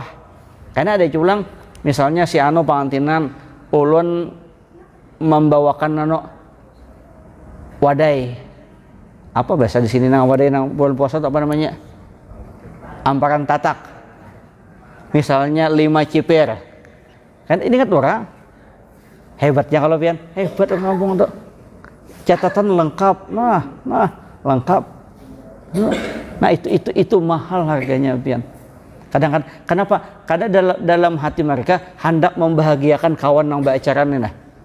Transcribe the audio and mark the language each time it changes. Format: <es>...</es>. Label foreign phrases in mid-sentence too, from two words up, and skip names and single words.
<bjn>Karena ada culang misalnya si anu pengantinan ulun membawakan anu wadai. Apa bahasa di sini nang wadai nang bulan puasa apa namanya? Amparan tatak. Misalnya 5 ciper. Kan ini kan orang hebatnya kalau pian, hebat orang kampung tuh. Catatan lengkap. Nah, lengkap. Nah, itu mahal harganya pian.</bjn> <id>Kadang-kadang kenapa? Karena dalam hati mereka hendak membahagiakan kawan yang beracaranya nah.</id>